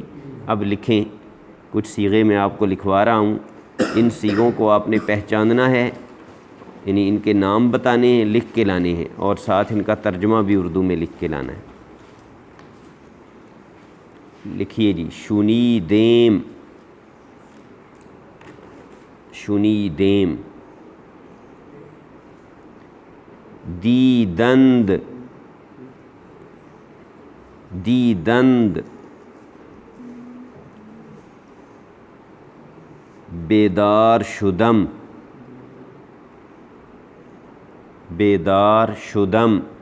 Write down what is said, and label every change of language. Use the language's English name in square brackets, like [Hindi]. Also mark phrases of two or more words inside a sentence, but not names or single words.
[Urdu] اب لکھیں، کچھ صیغے میں آپ کو لکھوا رہا ہوں. ان صیغوں کو آپ نے پہچاننا ہے، یعنی ان کے نام بتانے ہیں، لکھ کے لانے ہیں، اور ساتھ ان کا ترجمہ بھی اردو میں لکھ کے لانا ہے. لکھیے جی. [Persian] شنیدیم، شنیدیم. دیدند، دیدند. بیدار شدم، بیدار شدم.